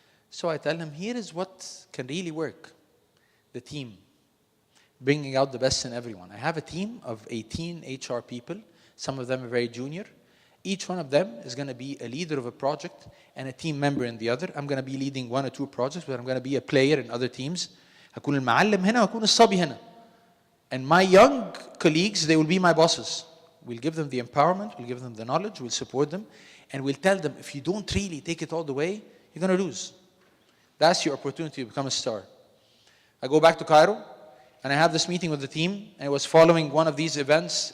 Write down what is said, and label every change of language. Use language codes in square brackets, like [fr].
[en] So I tell him, here is what can really work. The team. Bringing out the best in everyone. I have a team of 18 HR people. Some of them are very junior. Each one of them is going to be a leader of a project and a team member in the other. I'm going to be leading 1 or 2 projects, but I'm going to be a player in other teams. [ar] هكون المعلم هنا وهكون الصبي هنا. [en] And my young colleagues, they will be my bosses. We'll give them the empowerment, we'll give them the knowledge, we'll support them, and we'll tell them, if you don't really take it all the way, you're going to lose. That's your opportunity to become a star. I go back to Cairo, and I have this meeting with the team, and I was following one of these events.